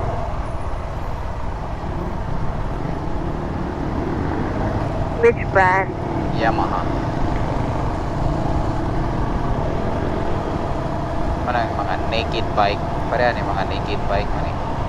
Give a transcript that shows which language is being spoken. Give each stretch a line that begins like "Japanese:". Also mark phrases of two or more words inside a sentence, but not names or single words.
English: Which brand? Yamaha.
Filipino: Mana yung mga
English: naked bike?
Filipino: Parehan yung mga
English: naked bike
Filipino: man eh.